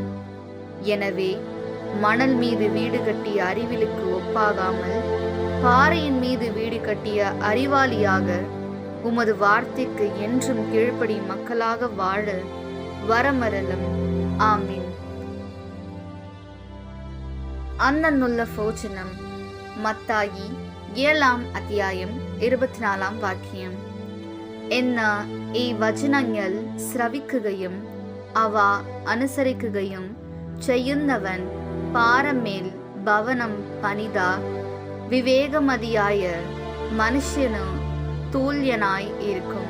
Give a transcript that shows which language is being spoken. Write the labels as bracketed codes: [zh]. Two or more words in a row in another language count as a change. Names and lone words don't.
[ta] எனவே மணல் மீது வீடு கட்டிய அறிவிலுக்கு ஒப்பாகாமல் பாறையின் மீது வீடு கட்டிய அறிவாளியாக உமது வார்த்தைக்கு என்றும் கீழ்ப்படி மக்களாக வாழ வரமரலும். [ml] ആമേൻ. അന്നന്നുള്ള ഭോജനം. மத்தாயி 7 അധ്യായം 24 വാക്യം. എന്നാൽ ഈ വചനങ്ങൾ ശ്രവിക്കുകയും അവ അനുസരിക്കുകയും ചെയ്യുന്നവൻ പാറമേൽ ഭവനം പണിത വിവേകമതിയായ മനുഷ്യനു തുല്യനായി ഇരിക്കും.